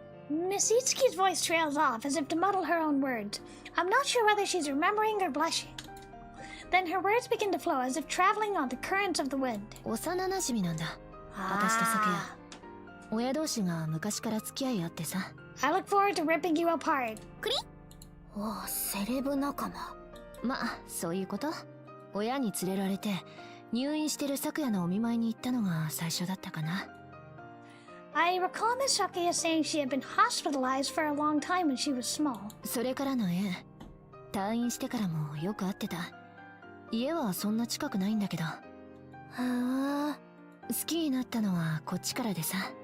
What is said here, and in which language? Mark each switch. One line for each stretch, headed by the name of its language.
English: Miss Itsuki's voice trails off as if to muddle her own words. I'm not sure whether she's remembering or blushing. Then her words begin to flow as if traveling on the currents of the wind.
Japanese: 幼馴染なんだ。私と咲夜。親同士が昔から付き合いあってさ。
English: I look forward to ripping you apart.
Japanese: クリ？セレブ仲間。まあ、そういうこと。親に連れられて入院してる咲夜のお見舞いに行ったのが最初だったかな。
English: I recall Miss Sakuya saying she had been hospitalized for a long time when she was small.
Japanese: それからの縁、退院してからもよく会ってた。家はそんな近くないんだけど。好きになったのはこっちからでさ。